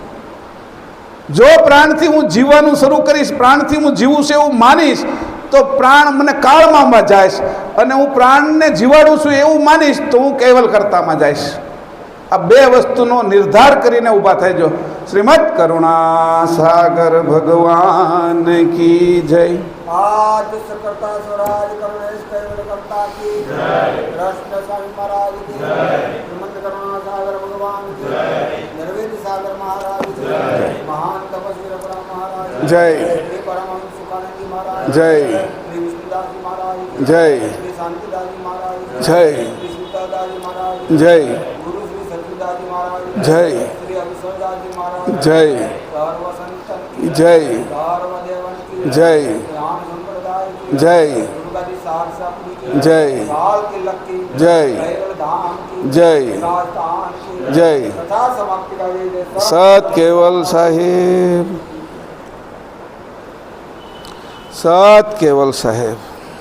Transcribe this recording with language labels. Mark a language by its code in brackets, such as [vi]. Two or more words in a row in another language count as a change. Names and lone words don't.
[gu] જો પ્રાણથી હું જીવવાનું શરૂ કરીશ, પ્રાણથી હું જીવું છું એવું માનીશ, તો પ્રાણ મને કાળમાં જઈશ, અને હું પ્રાણને જીવાડું છું એવું માનીશ તો હું કેવલ કરતામાં જઈશ. આ બે વસ્તુનો નિર્ધાર કરીને ઊભા થઈજો. [hi] श्रीमद करुणा सागर भगवान की जय. आज सकर्ता स्वराज करुणेश कैवल कर्ता की जय, कृष्ण स्वामी महाराज की जय, श्रीमंत करुणा सागर भगवान की जय, निर्वेद सागर महाराज की जय, महान तपस्वी रघुराम महाराज जय, श्री परमहंस सुखानंद महाराज जय, श्री विष्णुदास जी महाराज जय, श्री शांतिदास जी महाराज जय, श्री सीतादास जी महाराज जय, गुरु श्री सच्चिदास जी महाराज जय, श्री अभिसरदास जी महाराज जय, सर्व संतन की जय, सर्व देवन की जय, ज्ञान संप्रदाय की जय, दुर्गा जी सारसापुरी की जय, काल के लक्की जय, कैवल धाम की जय, राजस्थान की जय. तथा समाप्ति का ये सत केवल साहेब, सत केवल साहेब.